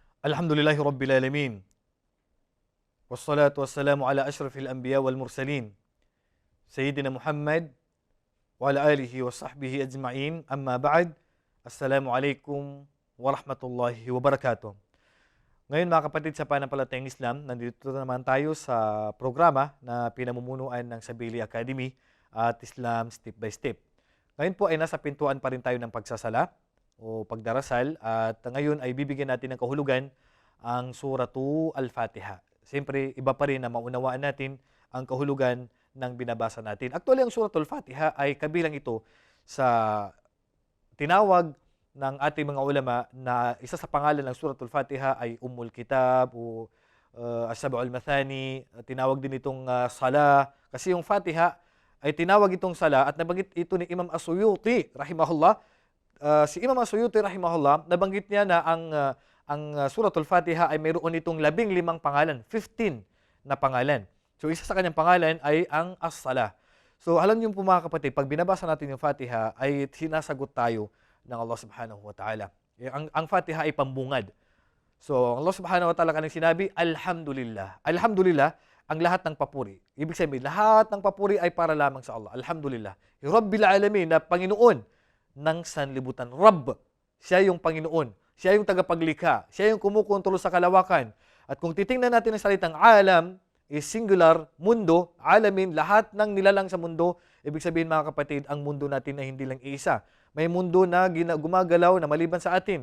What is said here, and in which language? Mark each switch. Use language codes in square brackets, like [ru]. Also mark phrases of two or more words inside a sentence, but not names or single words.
[ar] الحمد لله رب العالمين والصلاة والسلام على أشرف الأنبياء والمرسلين. سيدنا محمد وعلى آله وصحبه أجمعين. أما بعد. السلام عليكم ورحمة الله وبركاته. [tl] Ngayon mga kapatid sa Pananampalatayang Islam, nandito naman tayo sa programa na pinamumunuan ng Sabili Academy at Islam Step by Step. Ngayon po ay nasa pintuan pa rin tayo ng pagsasala o pagdarasal at ngayon ay bibigyan natin ng kahulugan ang Suratu Al-Fatiha. Siyempre, iba pa rin na maunawaan natin ang kahulugan ng binabasa natin. Actually, ang Suratul Fatiha ay kabilang ito sa tinawag ng ating mga ulama na isa sa pangalan ng Suratul Fatiha ay Ummul Kitab o As-Sab'ul Mathani. Tinawag din itong Sala. Kasi yung Fatiha ay tinawag itong Sala at nabanggit ito ni Imam As-Suyuti, rahimahullah. Si Imam As-Suyuti, rahimahullah, nabanggit niya na ang Suratul Fatiha ay mayroon itong 15 pangalan, 15 na pangalan. So isa sa kanyang pangalan ay ang As-Sala. So alam niyo po mga kapatid, pag binabasa natin yung Fatiha ay sinasagot tayo ng Allah [ar] سبحانه وتعالى. [tl] Ang Fatiha ay pambungad. So Allah [ar] سبحانه وتعالى [tl] kanyang sinabi, [ar] الحمد لله. الحمد لله, [tl] ang lahat ng papuri. Ibig sabihin, lahat ng papuri ay para lamang sa Allah. [ar] الحمد لله. رب العالمين, [tl] na Panginoon ng sanlibutan. Rabb, siya yung Panginoon. Siya yung tagapaglikha. Siya yung kumukontrol sa kalawakan. At kung titingnan natin ang salitang alam, [en] is singular, [tl] mundo, alamin, lahat ng nilalang sa mundo. Ibig sabihin mga kapatid, ang mundo natin ay hindi lang isa. May mundo na gumagalaw na maliban sa atin.